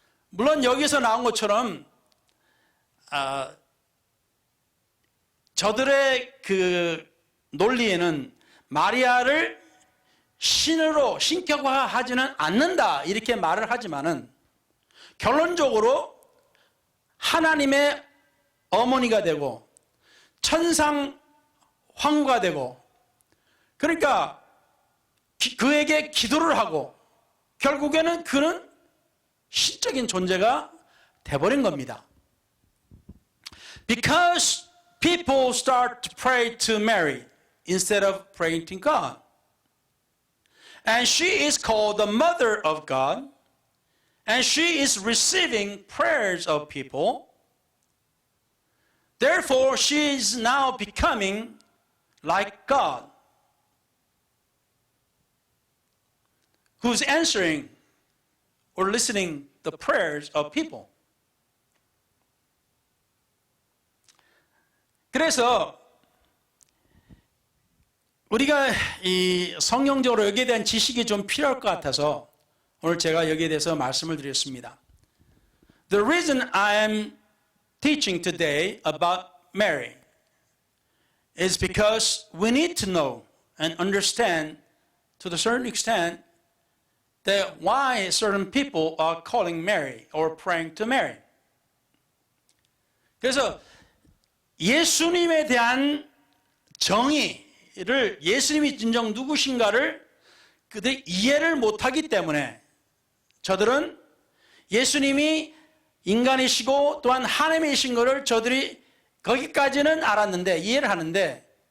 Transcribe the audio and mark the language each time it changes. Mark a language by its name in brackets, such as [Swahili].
[Korean] 물론 여기서 나온 것처럼 저들의 그 논리에는 마리아를 신으로 신격화하지는 않는다 이렇게 말을 하지만은 결론적으로 하나님의 어머니가 되고 천상 황후가 되고, 그러니까 그에게 기도를 하고 결국에는 그는 신적인 존재가 돼버린 겁니다. [English] Because people start to pray to Mary instead of praying to God. And she is called the mother of God. And she is receiving prayers of people. Therefore, she is now becoming like God, who's answering or listening the prayers of people. [Korean] 그래서 우리가 이 성경적으로 여기에 대한 지식이 좀 필요할 것 같아서 오늘 제가 여기에 대해서 말씀을 드렸습니다. [English] The reason I am teaching today about Mary is because we need to know and understand to a certain extent that why certain people are calling Mary or praying to Mary. [Korean] 그래서 예수님에 대한 정의를, 예수님이 진정 누구신가를 그들이 이해를 못하기 때문에 저들은 예수님이 인간이시고 또한 하나님이신 것을 저들이 거기까지는 알았는데, 이해를 하는데,